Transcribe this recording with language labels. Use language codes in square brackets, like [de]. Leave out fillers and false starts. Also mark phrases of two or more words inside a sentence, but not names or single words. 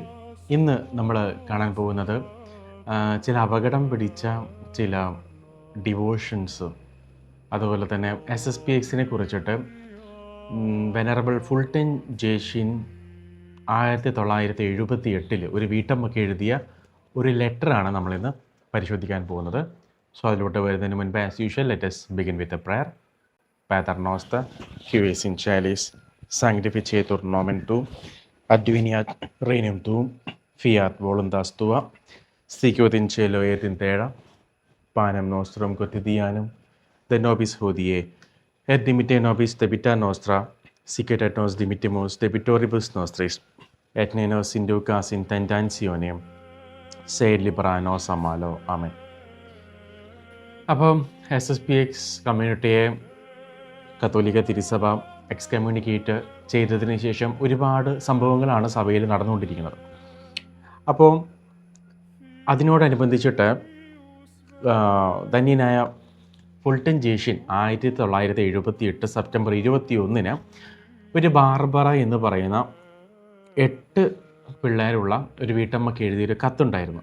[ml] ഇന്ന് നമ്മൾ കാണാൻ പോകുന്നത് ചില അപകടം പിടിച്ച ചില ഡിവോഷൻസ്, അതുപോലെ തന്നെ SSPXനെ കുറിച്ചിട്ട് വെനറബിൾ ഫുൾട്ടൻ ജേഷിൻ 1978 ഒരു വീട്ടമ്മക്ക് എഴുതിയ ഒരു ലെറ്ററാണ് നമ്മളിന്ന് പരിശോധിക്കാൻ പോകുന്നത്. സോ അതിലോട്ട് വരുന്നതിന് മുൻപ് [en] as usual let us begin with a prayer. [la] Pater noster, qui es in caelis, sanctificetur nomen tuum, adveniat regnum tuum, fiat voluntas tua, sicut in cielo et in terra, panem nostrum quotidianum, de nobis hodie, et dimitte nobis debita nostra, sic et nos dimittimus debitoribus nostris, et ne nos inducas in tentationem, sed libera nos a malo. Amen. [ml] അപ്പം SSPX കമ്മ്യൂണിറ്റിയെ കത്തോലിക്ക തിരുസഭ എക്സ്കമ്മ്യൂണിക്കേറ്റ് ചെയ്തതിന് ശേഷം ഒരുപാട് സംഭവങ്ങളാണ് സഭയിൽ നടന്നുകൊണ്ടിരിക്കുന്നത്. അപ്പോൾ അതിനോടനുബന്ധിച്ചിട്ട് ധന്യനായ ഫുൾട്ടൻ ജേഷിൻ 1978 സെപ്റ്റംബർ 21 ഒരു ബാർബറ എന്ന് പറയുന്ന 8 പിള്ളേരുള്ള ഒരു വീട്ടമ്മക്ക് എഴുതിയൊരു കത്തുണ്ടായിരുന്നു.